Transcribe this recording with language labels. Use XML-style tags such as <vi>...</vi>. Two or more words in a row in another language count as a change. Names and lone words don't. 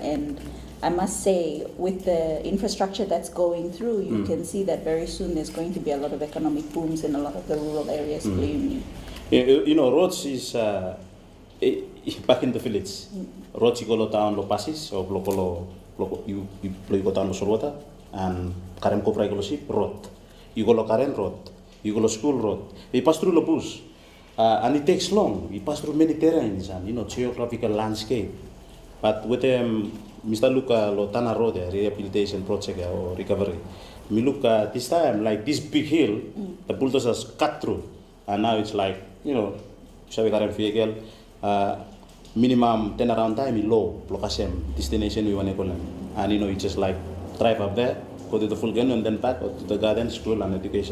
<en>And I must say, with the infrastructure that's going through, you can see that very soon there's going to be a lot of economic booms in a lot of the rural areas. Roads is back in the village. Roads you go down lo passes or you go down lo sorwata and Karen Kopra go ship road. You go lo Karen road. You go lo school road. We pass through the bush, and it takes long. We pass through many terrains and geographical landscape. But with Mr. Luca Lotana Road, rehabilitation project or recovery, we look at this time like this big hill, the bulldozers cut through, and now it's like Shavikaren vehicle, minimum turnaround time is low, location, destination we want to call them, and it's just like drive up there, go to the full gun and then back to the garden, school and education.</en>